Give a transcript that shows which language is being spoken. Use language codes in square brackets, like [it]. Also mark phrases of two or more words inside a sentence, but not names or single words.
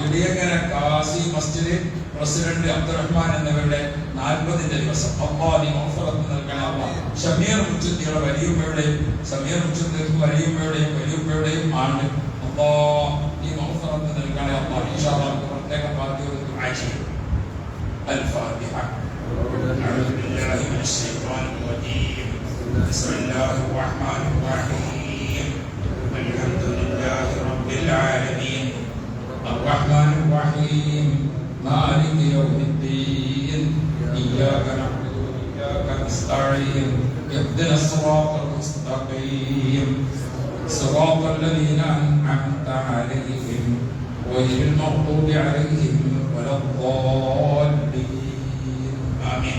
[ml] ഇടിയങ്ങര കാസി മസ്ജിദ് പ്രസിഡന്റ് അബ്ദുറഹ്മാൻ എന്നിവരുടെ 40ന്റെ ദിവസം അള്ളാഹു നീ മഗ്ഫിറത്ത് നൽകണേ അല്ലാഹ്. ഷമീർ മുച്ചുദ്ദിയുടെ വലിയുമ്മയുടെയും വലിയുമ്മയുടെയും ആണ്ട് അള്ളാഹു നീ മഗ്ഫിറത്ത് നൽകണേ അല്ലാഹ്. [ar] إن شاء الله [ml] പ്രത്യേക പ്രാർത്ഥനയോടെ ദുആ ചെയ്യും. [ar] الفاتحة. أعوذ بالله من الشيطان الرجيم. بسم الله الرحمن الرحيم. الحمد لله رب العالمين الرحمن الرحيم مالك يوم الدين إياك نعبد وإياك نستعين اهدنا الصراط المستقيم صراط الذين أنعمت عليهم غير المغضوب عليهم ولا الضالين آمين.